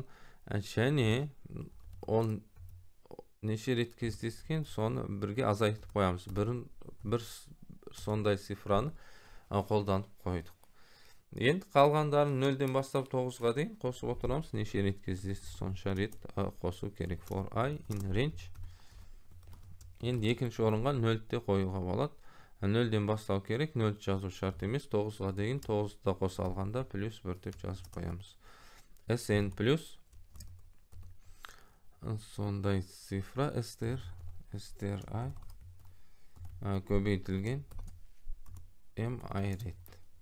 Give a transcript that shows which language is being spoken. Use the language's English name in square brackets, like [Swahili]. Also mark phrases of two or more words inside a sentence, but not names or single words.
[Kazakh] Және ол неше рет кездескен, соны бірге азайтып қоямыз. Бір сондай цифраны қолданып қойдық. Енді қалғандарын 0-ден бастап 9-ға дейін қосып отырамыз. Неше рет кездесті, сонша рет қосу керек. [English] For I in range. [Kazakh] Енді екінші орынға 0-де қоюға болады. 0-ден бастау керек, 0 жазу шарт емес. 9-ға дейін 9-да қоса алғанда плюс 1 деп жазып қоямыз. SN плюс сондай цифра stri көбейтілген mi рет.